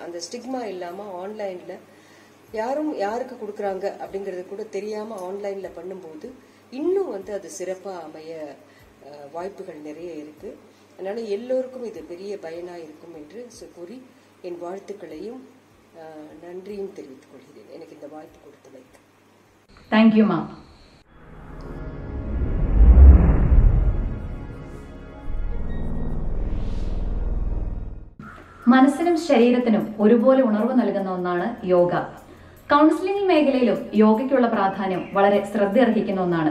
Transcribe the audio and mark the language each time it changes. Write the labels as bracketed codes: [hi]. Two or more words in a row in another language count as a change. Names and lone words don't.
[ta] அந்த ஸ்டிக்மா இல்லாமல் ஆன்லைனில் யாருக்கு கொடுக்குறாங்க அப்படிங்கிறது கூட தெரியாமல் ஆன்லைனில் பண்ணும்போது இன்னும் வந்து அது சிறப்பாக அமைய வாய்ப்புகள் நிறைய இருக்குது. அதனால் எல்லோருக்கும் இது பெரிய பயனாக இருக்கும் என்று கூறி என் வாழ்த்துக்களையும் நன்றியும் தெரிவித்துக் கொள்கிறேன் எனக்கு இந்த வாய்ப்பு கொடுத்தமைக்கு. தேங்க்யூ மா. [ml] മനസ്സിനും ശരീരത്തിനും ഒരുപോലെ ഉണർവ് നൽകുന്ന ഒന്നാണ് യോഗ. കൗൺസിലിംഗ് മേഖലയിലും യോഗയ്ക്കുള്ള പ്രാധാന്യം വളരെ ശ്രദ്ധയർഹിക്കുന്ന ഒന്നാണ്.